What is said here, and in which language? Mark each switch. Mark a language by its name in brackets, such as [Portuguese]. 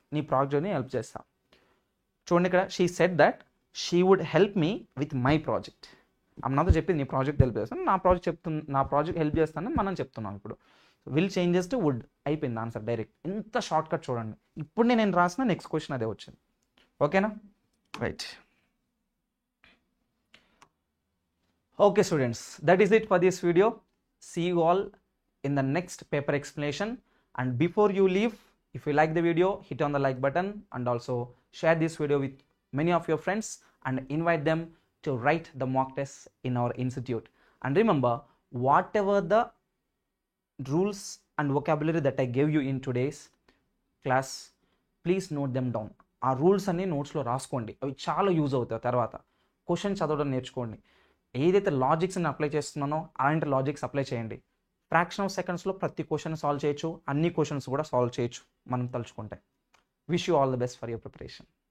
[Telugu] నీ ప్రాజెక్ట్ని హెల్ప్ చేస్తా. చూడండి ఇక్కడ [English] She said that she would help me with my project. [Telugu] నాతో చెప్పింది నీ ప్రాజెక్ట్ హెల్ప్ చేస్తాను. నా ప్రాజెక్ట్ హెల్ప్ చేస్తానని మనం చెప్తున్నాం ఇప్పుడు. విల్ చేంజెస్ టు వుడ్ అయిపోయింది ఆన్సర్ డైరెక్ట్. ఎంత షార్ట్ కట్ చూడండి. ఇప్పుడు నేను రాసిన నెక్స్ట్ క్వశ్చన్ అదే వచ్చింది. ఓకేనా, right. [English] Okay students, that is it for this video. See you all in the next paper explanation. And before you leave, if you like the video, hit on the like button and also share this video with many of your friends and invite them to write the mock tests in our institute. And remember, whatever the rules and vocabulary that I gave you in today's class, please note them down. [Telugu] ఆ rules అన్ని నోట్స్లో రాసుకోండి, అవి చాలా use అవుతాయి. తర్వాత question చదవడం నేర్చుకోండి. ఏదైతే లాజిక్స్ని అప్లై చేస్తున్నానో అలాంటి లాజిక్స్ అప్లై చేయండి. ఫ్రాక్షన్ ఆఫ్ సెకండ్స్లో ప్రతి క్వశ్చన్ సాల్వ్ చేయొచ్చు, అన్ని క్వశ్చన్స్ కూడా సాల్వ్ చేయొచ్చు మనం తలుచుకుంటే. [English] Wish you all the best for your preparation.